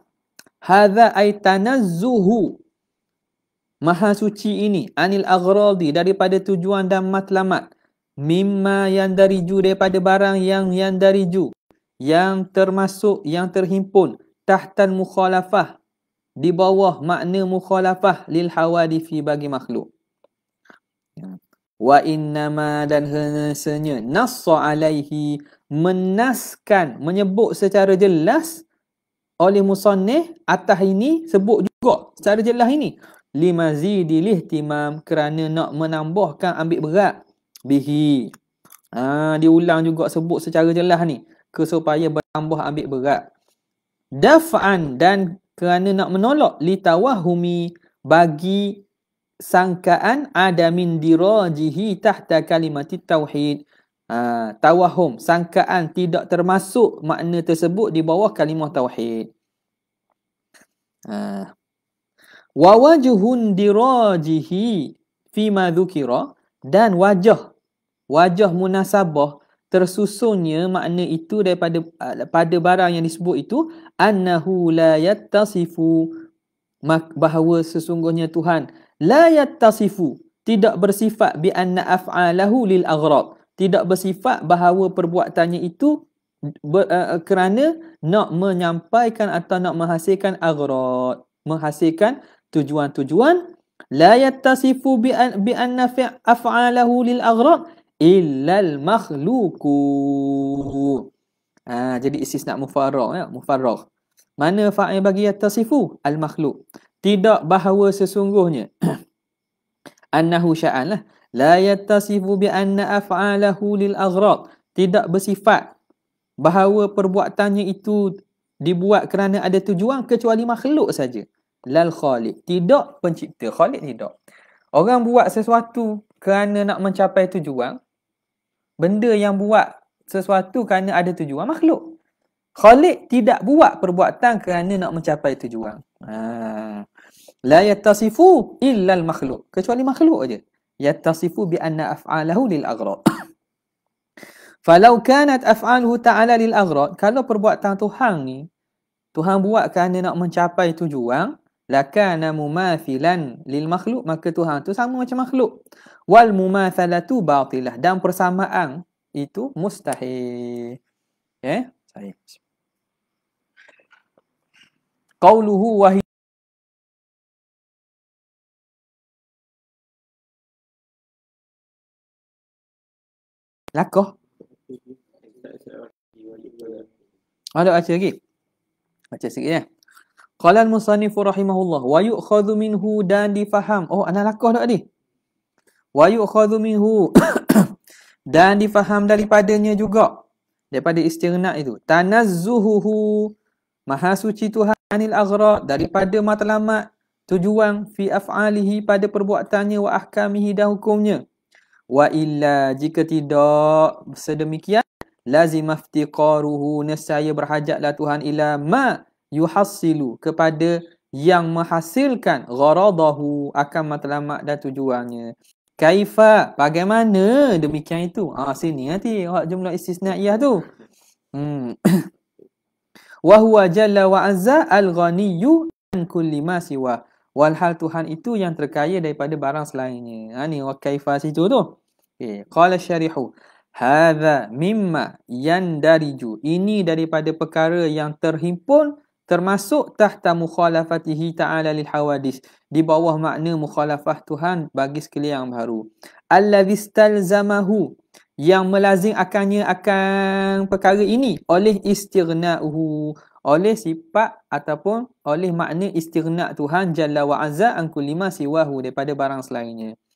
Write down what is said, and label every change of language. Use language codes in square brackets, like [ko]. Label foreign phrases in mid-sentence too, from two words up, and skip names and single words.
[ar] هذا أي تنزهه, [ms] maha suci ini, [ar] عن الأغراض, [ms] daripada tujuan dan matlamat, [ar] مما يندرج, [ms] daripada barang yang yandariju, yang termasuk, yang terhimpun, [ar] تحت مخالفة, [ms] di bawah makna mukhalafah, [ar] للحوادث, [ms] bagi makhluk. [ar] وإنما, [ms] dan hanya [ar] نص عليه, [ms] menaskan, menyebut secara jelas oleh musannif atas ini, sebut juga secara jelas ini, [ar] لمزيد الاهتمام, [ms] kerana nak menambahkan ambil berat bihi. Diulang juga sebut secara jelas ni, supaya bertambah ambil berat. Daf'an, dan kerana nak menolak litawahumi, bagi sangkaan [ar] عدم اندراجه تحت كلمة التوحيد. [ms] Tawahum, sangkaan tidak termasuk makna tersebut di bawah kalimah tauhid. [ar] ووجه اندراجه فيما ذكر, [ms] dan wajah munasabah tersusunnya makna itu daripada pada barang yang disebut itu, [ar] أنه لا يتصف, [ms] bahawa sesungguhnya Tuhan [ar] لا يتصف, [ms] tidak bersifat [ar] بأن أفعاله للأغراض, [ms] tidak bersifat bahawa perbuatannya itu kerana nak menyampaikan atau nak menghasilkan aghrad, menghasilkan tujuan-tujuan. [ar] لا يتصف بأن أفعاله للأغراض إلا المخلوق. [ms] Jadi [ar] استثناء مفرغ, [ms] mufarragh. Mana fa'il bagi yattasifu? [ar] المخلوق. [ms] Tidak bahawa sesungguhnya [ar] أنه شأن له, لا يتصف بأن أفعاله للأغراض, [ms] tidak bersifat bahawa perbuatannya itu dibuat kerana ada tujuan, kecuali makhluk saja. [ar] لا الخالق, [ms] tidak pencipta. Khaliq tidak. Orang buat sesuatu kerana nak mencapai tujuan, benda yang buat sesuatu kerana ada tujuan, makhluk. Khaliq tidak buat perbuatan kerana nak mencapai tujuan. [ar] لا يتصف إلا المخلوق, [ms] kecuali makhluk aja. [ar] يتصف بأن أفعاله للأغراض. فلو كانت أفعاله تعالى للأغراض, [ms] kalau perbuatan Tuhan ni Tuhan buat kerana nak mencapai tujuan, [ar] لكان مماثلا للمخلوق, [ms] maka Tuhan tu sama macam makhluk. [ar] والمماثلة باطلة, [ms] dan persamaan itu mustahil. [ar] صحيح. قوله ولكه. [ms] Ada baca lagi. Baca sikit ya. [ar] قال المصنف رحمه الله ويؤخذ منه dan difaham. [ms] Oh, ana lakoh dak tadi. [ar] ويؤخذ منه [ms] dan difaham daripadanya juga. Daripada istighna itu. Tanazzuhuhu maha suci Tuhan [ar] عن الأغراض [ms] daripada matlamat tujuan [ar] في أفعاله [ms] pada perbuatannya [ar] وأحكامه [ms] dan hukumnya. [ar] وإلا [ms] jika tidak sedemikian [ar] لزم افتقاره [ms] nescaya berhajatlah Tuhan [ar] إلى ما يحصل [ms] kepada yang menghasilkan gharadahu akan matlamat dan tujuannya. Kaifa bagaimana demikian itu? Sini nanti jumlah istisnaiyah tu. [ar] وهو جل وعز الغني عن كل ما سوى. [ms] Walhal Tuhan itu yang terkaya daripada barang selainnya. Ni [ar] وكيف [ms] situ tu. [ar] قال شارحه هذا مما يندرج. [ms] Ini daripada perkara yang terhimpun termasuk [ar] تحت مخالفته تعالى للحوادث, [ms] di bawah makna mukhalafah Tuhan bagi sekalian baru. Allazi istalzamahu yang melazim akannya akan perkara ini oleh istighna'uhu, oleh sifat ataupun oleh makna istighna' Tuhan [ar] جل وعز عن كل ما سواه [ms] daripada barang selainnya.